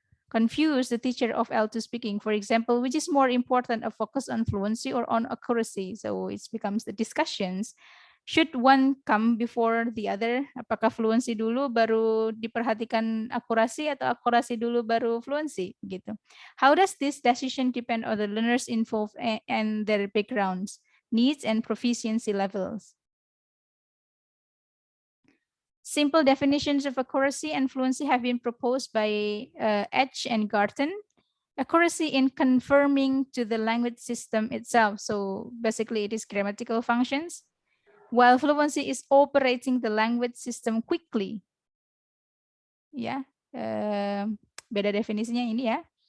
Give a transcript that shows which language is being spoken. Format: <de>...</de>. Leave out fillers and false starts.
<en>confuse the teacher of L2 speaking. For example, which is more important, a focus on fluency or on accuracy? So it becomes the discussions. Should one come before the other?</en> <id>Apakah fluency dulu baru diperhatikan akurasi atau akurasi dulu baru fluency? Gitu.</id> <en>How does this decision depend on the learners involved and their backgrounds, needs, and proficiency levels? Simple definitions of accuracy and fluency have been proposed by Edge and Garten. Accuracy in confirming to the language system itself. So basically it is grammatical functions. While fluency is operating the language system quickly.</en> <id>Ya, beda definisinya ini ya.</id>